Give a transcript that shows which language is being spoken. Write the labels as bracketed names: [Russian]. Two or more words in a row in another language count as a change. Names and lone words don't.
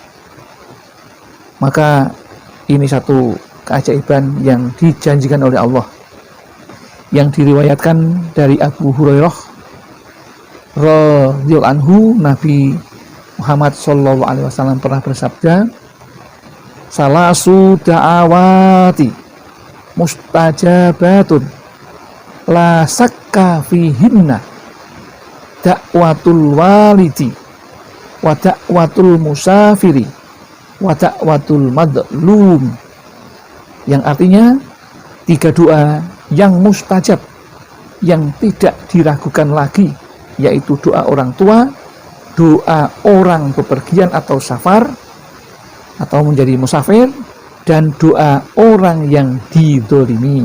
[Indonesian] Maka ini satu keajaiban yang dijanjikan oleh Allah, yang diriwayatkan dari Abu Hurairah [Arabic] رضي الله عنه, [Indonesian] Nabi Muhammad [Arabic] صلى الله عليه وسلم [Indonesian] pernah bersabda, [Arabic] "ثلاث دعوات مستجابات لا شك فيهن دعوة الوالد ودعوة المسافر ودعوة المظلوم." [Indonesian] Yang artinya 3 doa yang mustajab, yang tidak diragukan lagi, yaitu doa orang tua, doa orang bepergian atau safar atau menjadi musafir, dan doa orang yang dizalimi.